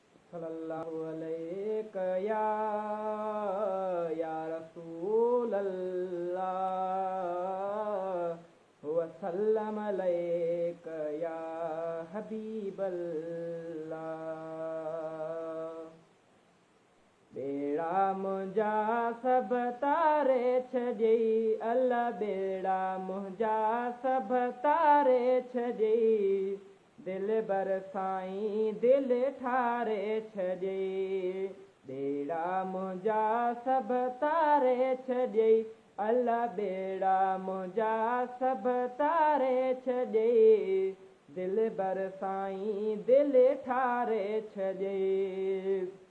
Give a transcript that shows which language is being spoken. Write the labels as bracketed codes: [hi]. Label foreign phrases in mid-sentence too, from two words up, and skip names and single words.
[ar] صلی اللہ علیہ یا، یا رسول اللہ، وسلم علیک یا حبیب اللہ۔ [sd] ٻيڙا منهنجا سڀ تاري ڇڏيائين، الله ٻيڙا منهنجا سڀ تاري ڇڏيائين، دلبر سائين دل ٺاري ڇڏيائين، ٻيڙا منهنجا سڀ تاري ڇڏيائين، الله ٻيڙا منهنجا سڀ تاري ڇڏيائين، دلبر سائين دل ٺاري ڇڏيائين۔